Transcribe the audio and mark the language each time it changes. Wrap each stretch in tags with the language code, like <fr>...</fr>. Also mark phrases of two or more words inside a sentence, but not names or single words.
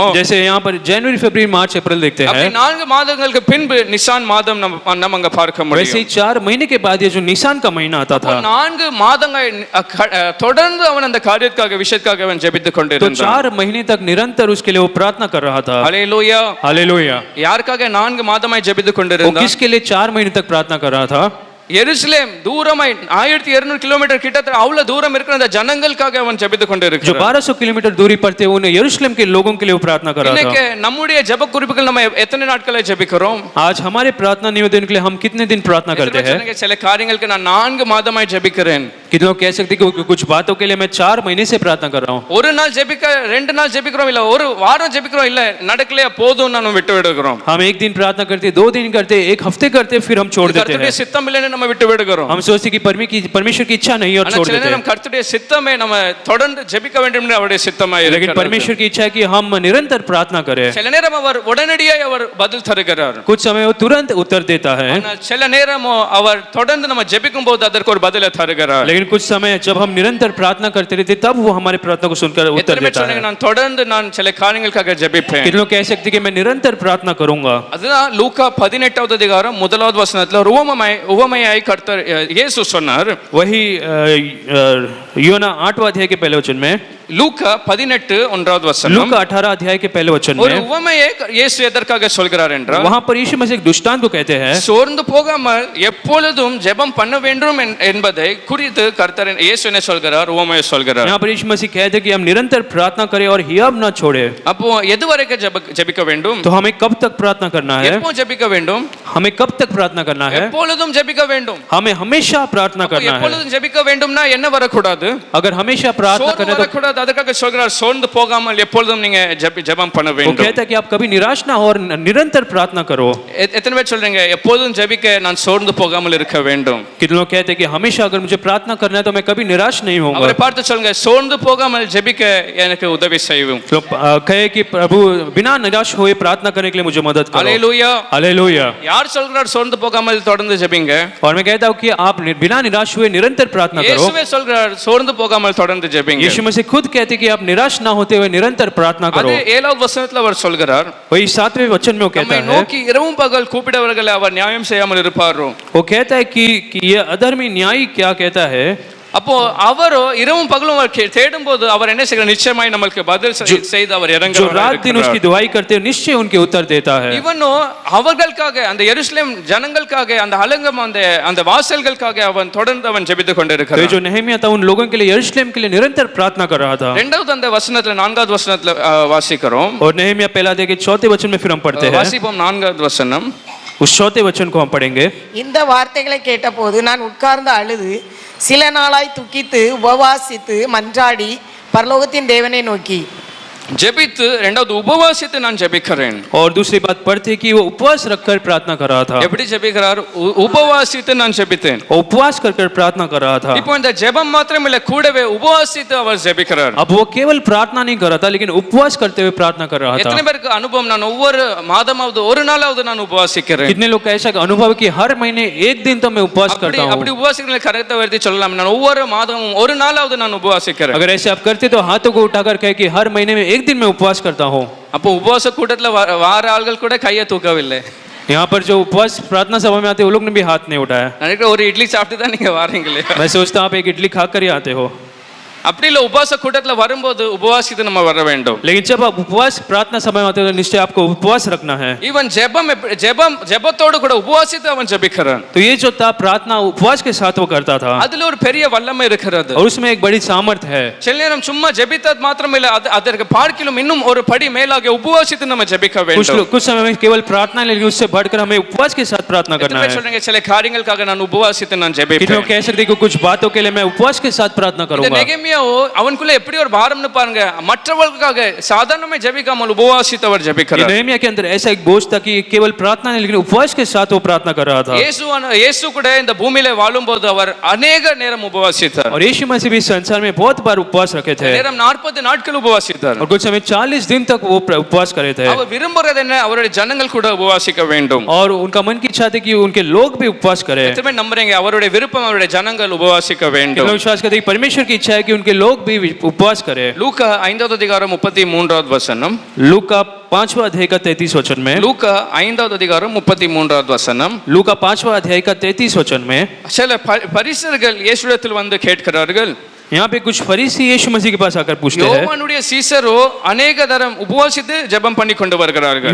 <hi>जैसे यहाँ पर जनवरी फरवरी मार्च अप्रैल देखते</hi> <ta>அப்படி</ta> <hi>हैं,</hi> <ta>4 மாதங்களுக்கு பின்பு நிசான் மாதம் நம்ம அங்க பார்க்க</ta> <hi>वैसे ही</hi> <ta>முடியும்.</ta> <hi>4 महीने के बाद ये जो निसान का महीना आता था,</hi> <ta>4 மாதங்கள் தொடர்ந்து அவன் அந்த காரியத்துக்காக விஷயத்துக்காக அவன் ஜெபித்துக்</ta> <hi>तो</hi> <ta>கொண்டிருந்தான்.</ta> <hi>4 महीने तक निरंतर उसके लिए वो प्रार्थना कर रहा था.</hi> <ta>ஹல்லேலூயா.</ta> <hi>हालेलुया.</hi> <ta>யாருக்காக 4 மாதமாய் ஜெபித்துக்</ta> <hi>वो</hi> <ta>கொண்டிருந்தான்?</ta> <hi>किसके लिए 4 महीने तक प्रार्थना कर रहा था?</hi> <ta>எருசலேம் தூரமாய் 1200 கிலோமீட்டர் கிட்டத்தட்ட அவ்வளவு தூரம் இருக்கிற அந்த ஜனங்களுக்காக அவன் ஜெபித்துக்</ta> <hi>जो</hi> <ta>கொண்டிருக்கிறான்.</ta> <hi>1200 किलोमीटर दूरी पर थे उन यरूशलेम के लोगों के लिए वो प्रार्थना कर रहा</hi> <ta>இன்னைக்கு</ta> <hi>था.</hi> <ta>நம்முடைய ஜெப குறிப்புகள் நம்ம எத்தனை நாட்களா ஜெபிக்கிறோம்?</ta> <hi>आज हमारे प्रार्थना निवेदन के लिए हम कितने दिन प्रार्थना करते हैं?</hi> <ta>சில காரியங்களுக்கு நான் 4 மாதமாய் ஜெபிக்கிறேன்.</ta> <hi>कितने लोग कह सकते हैं कि कुछ बातों के लिए मैं 4 महीने से प्रार्थना कर रहा हूँ.</hi> <ta>ஒரு நாள் ஜெபிக்க 2 நாள் ஜெபிக்கிறோம், இல்ல ஒரு வாரம் ஜெபிக்கிறோம், இல்ல நடக்கலையா போதும் நான் விட்டு விடுகிறோம்.</ta> <hi>हम एक दिन प्रार्थना करते, 2 दिन करते, एक हफ्ते करते, फिर हम छोड़ देते हैं.</hi> <ta>கர்த்தருடைய சித்தம் இல்லைன்னு நம்ம நம்ம விட்டு விடுகிறோம்.</ta> <hi>हम सोचते कि परमेश्वर की इच्छा नहीं और</hi> <ta>ஆனா</ta> <hi>छोड़</hi> <ta>சில</ta> <hi>देते हैं।</hi> <ta>நேரம் கர்த்தருடைய சித்தமே நம்ம தொடர்ந்து ஜெபிக்க வேண்டும் என்று அவருடைய சித்தமாய்</ta> <hi>लेकिन</hi> <ta>இருக்கிறது.</ta> <hi>परमेश्वर की इच्छा है कि हम निरंतर प्रार्थना करें।</hi> <ta>சில நேரம் அவர் உடனடியாக அவர் பதில் தருகிறார்.</ta> <hi>कुछ समय वो तुरंत उत्तर देता है,</hi> <ta>ஆனால் சில நேரமோ அவர் தொடர்ந்து நம்ம ஜெபிக்கும் போது அதற்கு ஒரு பதிலை தருகிறார்.</ta> <hi>लेकिन कुछ समय जब हम निरंतर प्रार्थना करते रहते तब वो हमारे प्रार्थना को सुनकर उत्तर</hi> <ta>எத்தனை பேர்</ta> <hi>देता</hi> <ta>சொல்றீங்க</ta> <hi>है।</hi> <ta>நான் தொடர்ந்து நான் சில காரியங்களுக்காக ஜெபிப்பேன்?</ta> <hi>कितने लोग कह सकते हैं कि मैं निरंतर प्रार्थना करूंगा।</hi> <ta>அதுதான் லூக்கா 18வது அதிகாரம் 1வது வசனத்துல ஒரு உவமையாய் கர்த்தர் இயேசு சொன்னார்.</ta> <hi>वही योना 8वां अध्याय के पहले वचन में,</hi> <ta>லூக்கா 18:1வது வசனம்,</ta> <hi>लूका 18 अध्याय के पहले वचन</hi> <ta>ஒரு</ta> <hi>में</hi> <ta>உவமையை இயேசு எதற்காக சொல்கிறார் என்றால்,</ta> <hi>वहां पर यीशु मसीह एक दृष्टांत को कहते हैं,</hi> <ta>சோர்ந்து போகாமல் எப்பொழுதும் ஜெபம் பண்ண வேண்டும் என்பதை குறித்து கர்த்தர் இயேசு என்ன சொல்கிறார்? உவமையை சொல்கிறார்.</ta> <hi>यहाँ पर यीशु मसीह कहते हैं कि हम निरंतर प्रार्थना करें और हियाब ना छोड़े।</hi> <ta>அப்போ எது வரைக்கும் ஜெபிக்க வேண்டும்?</ta> <hi>तो हमें कब तक प्रार्थना करना है?</hi> <ta>எப்போ ஜெபிக்க வேண்டும்?</ta> <hi>हमें कब तक प्रार्थना करना है?</hi> <ta>எப்பொழுதும் ஜெபிக்க வேண்டும்.</ta> <hi>हमें हमेशा प्रार्थना करना है।</hi> <ta>எப்பொழுதும் ஜெபிக்க வேண்டும்னா என்ன வரக்கூடாது?</ta> <hi>अगर हमेशा प्रार्थना</hi> <ta>சோர்ந்து</ta> <hi>करें तो</hi> <ta>வரக்கூடாது. அதுக்காக சொல்கிறார் சோர்ந்து போகாமல் எப்பொழுதும் நீங்க ஜெபம் பண்ண</ta> <hi>वो</hi> <ta>வேண்டும்.</ta> <hi>कहता है कि आप कभी निराश ना हो और निरंतर प्रार्थना करो।</hi> <ta>எத்தனை பேர் சொல்றீங்க எப்பொழுதும் ஜெபிக்க நான் சோர்ந்து போகாமல் இருக்க வேண்டும்?</ta> <hi>कितने लोग कहते हैं कि हमेशा अगर मुझे प्रार्थना करना है तो मैं कभी निराश नहीं</hi> <ta>அவரை</ta> <hi>होऊंगा।</hi> <ta>பார்த்து சொல்லுங்க சோர்ந்து போகாமல் ஜெபிக்க எனக்கு உதவி செய்யும்.</ta> <hi>तो कहे कि प्रभु बिना निराश हुए प्रार्थना करने के लिए मुझे मदद करो।</hi> <ta>அல்லேலூயா.</ta> <hi>हालेलुया।</hi> <ta>யார் சொல்கிறார் சோர்ந்து போகாமல் தொடர்ந்து ஜெபிங்க?</ta> <hi>और मैं कहता हूँ कि आप बिना निराश हुए निरंतर प्रार्थना करो।</hi> <ta>இயேசுவே சொல்கிறார் சோர்ந்து போகாமல் தொடர்ந்து ஜெபிங்க.</ta> <hi>यीशु मसीह खुद कहते हैं कि आप निराश ना होते हुए निरंतर प्रार्थना करो।</hi> <ta>அது 7வது வசனத்துல அவர் சொல்கிறார்,</ta> <hi>वही 7वें वचन में वो कहता</hi> <ta>நம்மை</ta> <hi>है,</hi> <ta>நோக்கி இரவும் பகல் கூப்பிடுவர்களை அவர் நியாயம் செய்யாமல் இருப்பாரோ? वो कहता है कि ये अधर्मी न्यायी क्या कहता है। அப்போ அவரோ இரவும் பகலும் அவர் தேடும் போது அவர் என்ன செய்கிறார்? நிச்சயமாய் நமக்கு பதில் செய்து அவர்</ta> <hi>जो रात दिन उसकी</hi> <ta>இறங்குகிறார்.</ta> <hi>दुआई करते हैं निश्चय उनके उत्तर देता है।</hi> <ta>இவனோ அவர்களுக்காக அந்த எருசலேம் ஜனங்களுக்காக அந்த அலங்கம் அந்த வாசல்களுக்காக அவன் தொடர்ந்து அவன் ஜெபித்துக்</ta> <hi>तो ये</hi> <ta>கொண்டிருக்கிறான்.</ta> <hi>जो नेहमिया था उन लोगों के लिए यरूशलेम के लिए निरंतर प्रार्थना कर रहा था।</hi> <ta>இரண்டாவது அந்த வசனத்துல 4வது வசனத்துல வாசிக்கிறோம்.</ta> <hi>और नेहमिया पहला अध्याय के 4वें वचन में फिर हम पढ़ते हैं,</hi> <ta>வாசிப்போம் 4வது வசனம்.</ta> <hi>उस 4वें वचन को हम पढ़ेंगे।</hi> <ta>இந்த வார்த்தைகளை கேட்டபோது நான் உட்கார்ந்து அழுது சில நாளாய் துக்கித்து உபவாசித்து மன்றாடி பரலோகத்தின் தேவனை நோக்கி ஜெபித்து இரண்டாவது உபவாசித்து நான் ஜெபிக்கிறேன்.</ta> <hi>और दूसरी बात पढ़ते कि वो उपवास रखकर प्रार्थना कर रहा था।</hi> <ta>எப்படி ஜெபிக்கிறார்? உபவாசித்து நான் ஜெபித்தேன்.</ta> <hi>वो उपवास कर प्रार्थना कर रहा था।</hi> <ta>இப்போ இந்த ஜெபம் மாத்திரம் இல்ல கூடவே உபவாசித்து அவர் ஜெபிக்கிறார்.</ta> <hi>अब वो केवल प्रार्थना नहीं कर रहा था लेकिन उपवास करते हुए प्रार्थना कर रहा</hi> <ta>எத்தனை</ta> <hi>था।</hi> <ta>பேருக்கு அனுபவம்? நான் ஒவ்வொரு மாதமாவது ஒரு நாளாவது நான் உபவாசிக்கிறேன்.</ta> <hi>कितने लोग का ऐसा अनुभव कि हर महीने एक दिन तो मैं उपवास करता</hi> <ta>அப்படி</ta> <hi>हूँ।</hi> <ta>உபவாசிக்கிறத கரெக்டா வருது சொல்லலாம். நான் ஒவ்வொரு மாதமும் ஒரு நாளாவது நான் உபவாசிக்கிறேன்.</ta> <hi>अगर ऐसे आप करते तो हाथों को उठाकर कहे कि हर महीने में एक दिन मैं उपवास करता हूँ।</hi> <ta>அப்போ உபவாச கூட்டத்துல வார ஆள்கள் கூட கையை தூக்கவில்லை.</ta> <hi>यहाँ पर जो उपवास प्रार्थना सभा में आते हैं वो लोग ने भी हाथ नहीं उठाया।</hi> <ta>நினைக்கிறேன் ஒரு இட்லி சாப்பிட்டு தான் நீங்க வாரீங்களே.</ta> <hi>मैं सोचता हूँ आप एक इडली खाकर ही आते हो।</hi> <ta>அப்படி இல்ல உபவாச கூட்டத்துல வரும்போது உபவாசித்து நம்ம வர வேண்டும்.</ta> <hi>लेकिन जब आप उपवास प्रार्थना समय में आते हो तो निश्चय आपको उपवास रखना है।</hi> <ta>ஈவன் ஜெபத்தோடு கூட உபவாசித்து அவன் ஜெபிக்கிறான்.</ta> <hi>तो ये जो था प्रार्थना उपवास के साथ वो करता था</hi> <ta>அதுல ஒரு பெரிய வல்லமை இருக்கிறது.</ta> <hi>और उसमें एक बड़ी सामर्थ्य है।</hi> <ta>சில நேரம் சும்மா ஜெபித்தது மாத்திரம் இல்ல, அதற்கு பார்க்கிலும் இன்னும் ஒரு படி மேலாக உபவாசித்து நம்ம ஜெபிக்க வேண்டும்.</ta> <hi>कुछ समय में केवल प्रार्थना लेकिन उससे बढ़कर हमें उपवास के साथ प्रार्थना करना है।</hi> <ta>சொல்றீங்க சில காரியங்களுக்காக நான் உபவாசித்து நான்</ta> <hi>कितने</hi> <ta>ஜெபிப்பேன்.</ta> <hi>लोग कह सकते हैं कि कुछ बातों के लिए मैं उपवास के साथ प्रार्थना</hi> <ta>இந்த</ta> <hi>करूंगा।</hi> <ta>நெகேமியா அவனுக்குள்ள எப்படி ஒரு பாரம்னு பாருங்க. மற்றவர்களுக்காக சாதாரணமே ஜெபிக்காமல் உபவாசித்து அவர் ஜெபிக்கிறார்.</ta> <hi>नेहमिया के अंदर ऐसा एक बोझ था कि केवल प्रार्थना नहीं लेकिन उपवास के साथ वो प्रार्थना कर रहा था।</hi> <ta>இயேசு கூட இந்த பூமியில வாழும்போது அவர் अनेक நேரம் உபவாசித்தார்.</ta> <hi>और यीशु मसीह भी संसार में बहुत बार उपवास रखे थे।</hi> <ta>நேரம் 40 நாட்கள் உபவாசித்தார்.</ta> <hi>और कुछ समय 40 दिन तक वो उपवास करे थे।</hi> <ta>அவர் விரும்புறது என்ன? அவருடைய ஜனங்கள் கூட உபவாசிக்க வேண்டும்.</ta> <hi>और उनका मन की इच्छा थी कि उनके लोग भी उपवास करें।</hi> <ta>எத்தனை நம்புறீங்க அவருடைய விருப்பம் அவருடைய ஜனங்கள் உபவாசிக்க வேண்டும்?</ta> <hi>लोग विश्वास करते हैं कि परमेश्वर की इच्छा है कि उनके लोग भी उपवास करें।</hi> <ta>லூக்கா 5வது அதிகாரம் 33வது வசனம்.</ta> <hi>लूका 5वां अध्याय का 33 वचन में,</hi> <ta>லூக்கா 5வது அதிகாரம் 33வது வசனம்.</ta> <hi>लूका 5वां अध्याय का 33 वचन में</hi> <ta>சில பரிசேயர்கள் இயேசுவிடத்தில் வந்து கேட்கிறார்கள்.</ta> <hi>यहाँ पे कुछ फरीसी यीशु मसीह के पास आकर पूछते हैं।</hi> <ta>யோவானுடைய சீசரோ अनेक தரம் உபவாசித்து ஜெபம் பண்ணி கொண்டு வருகிறார்கள்.</ta>